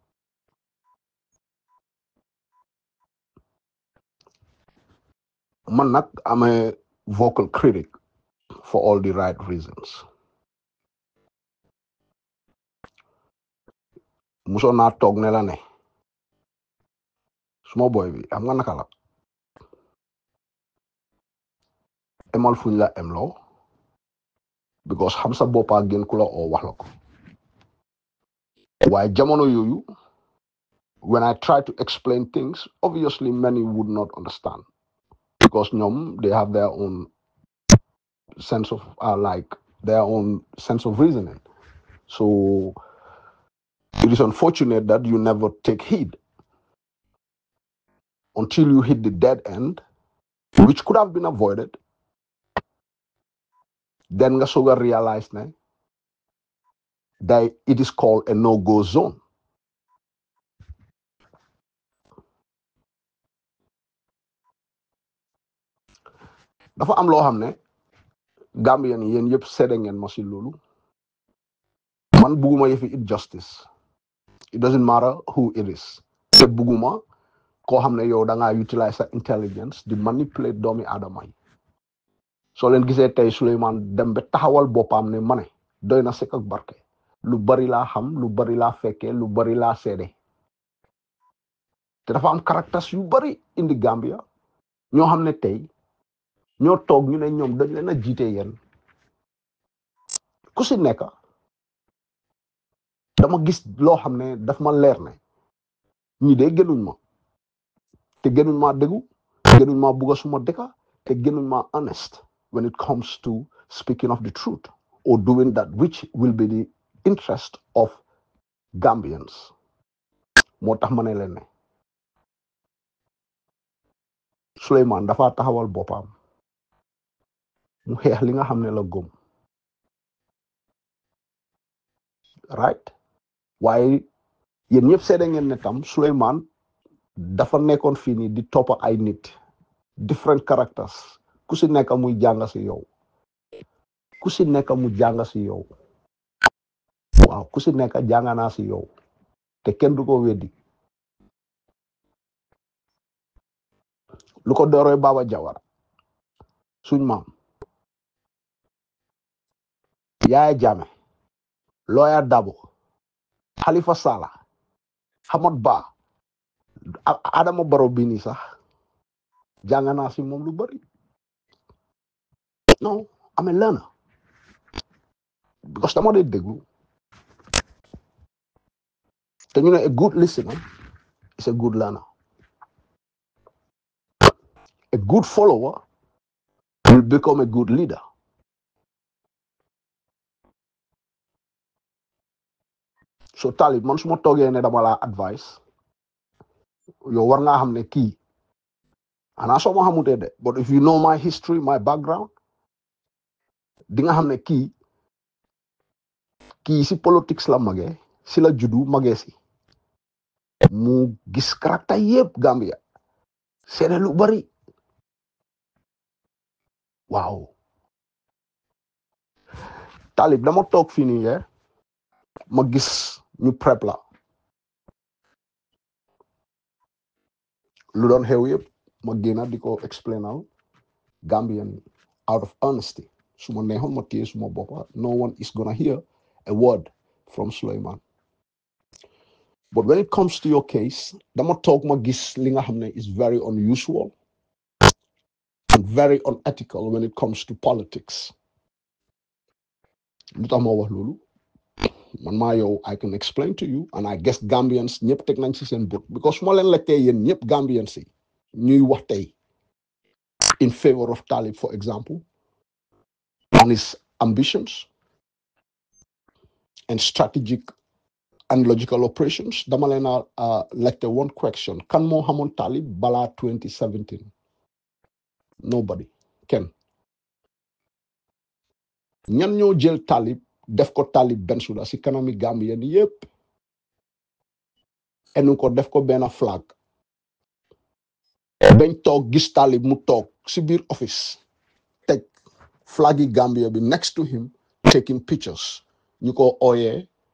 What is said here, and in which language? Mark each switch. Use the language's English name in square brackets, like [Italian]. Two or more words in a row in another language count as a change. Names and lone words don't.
[Wolof] Man nag [English] I'm a vocal critic for all the right reasons. [Wolof] Muso naa toog ne la ne suma boy bi xam nga naka la emal fuñ la emloo [English] because [Wolof] xam sa boppa gën ku la oo wax la ko waaye jamono yooyu [English] when I try to explain things obviously many would not understand because ñoom they have their own sense of reasoning. So it is unfortunate that you never take heed until you hit the dead end, which could have been avoided. Then [Wolof] nga soga [English] realize that it is called a no-go zone. [Wolof] Dafa am loo xam ne Gambian yéen yëpp seede ngeen ma si loolu man bugguma yëfi injustice. [English] It doesn't matter who it is. [Wolof] te bugguma koo xam ne yow da ngaa utilize sa intelligence di manipulate doomi aadama yi soo leen gisee tey Sulayman dem ba taxawal boppam ne ma ne doy na sëkk ak barke lu bari laa xam lu bari laa fekkee lu bari laa seede te dafa am caractères yu bari indi Gambia ñoo xam ne tey ñoo toog ñu ne ñoom dañ leen a jiite yéen ku si nekk dama gis loo xam ne daf ma leer ne ñi de gënuñ ma te gënuñ maa déggu gënuñ maa bugga suma dëkka te gënuñ maa [English] honest when it comes to speaking of the truth or doing that which will be the interest of [Wolof] Gambians moo tax ma ne leen ne Sulayman dafa taxawal boppam mu xeex li nga xam ne la gëm right waaye yéen ñëpp seede ngeen ne tam Sulayman dafa nekkoon fii nii di toppa ay nit [English] different characters [Wolof] ku si nekk muy jàng si yow ku si nekk mu jàng si yow waaw ku si nekk jàng naa si yow te kenn du ko weddi lu ko dooree Baba Jawara suñ maam Yaaya Jammeh Lawyer Darboe Halifa Sallah Hamad Bah Adama Barrow bii nii sax jàng naa si moom lu bëri non amee [English] learner because [Wolof] dama dee déglu te ñu ne [English] a good listener is a good learner a good follower will become a good leader so [Wolof] Talib man su ma toogee ne dama laa advice yow war ngaa xam ne kii anaa soo ma xamutee de [English] but if you know my history my background [Wolof] di nga xam ne kii si politics la magee si la juddu magee si mu gis caractère yëpp Gambia seede lu bari waaw Talib dama toog fii nii ma gis ñu prep la lu doon xew yëpp ma génna di ko explainal Gambian [English] out of honesty [Wolof] su ma neexoon ma téye suma boppa [English] no one is gonna hear a word from Sulayman but when it comes to your case [Wolof] dama toog ma gis li nga xam ne [English] is very unusual and very unethical when it comes to politics [Wolof] lu tax ma wax loolu man maa yow [English] I can explain to you and I guess [Wolof] Gambians ñëpp teg nañ ci seen bët because su ma leen laajtee yéen ñëpp Gambians yi ñuy wax tey [English] in favor of Talib for example and his ambitions and strategic and logical operations [Wolof] dama leen a laajte [English] one question [Wolof] kan moo xamoon Talib balaa 2017 [English] nobody kenn [Wolof] ñan ñoo jël Talib def ko Talib Bensuda si kanami Gambien yëpp enu ko def ko benn flag bañ toog gis Talib mu toog si biir office teg flag yi Gambia bi [English] next to him taking pictures [Wolof] ñu ko ooyee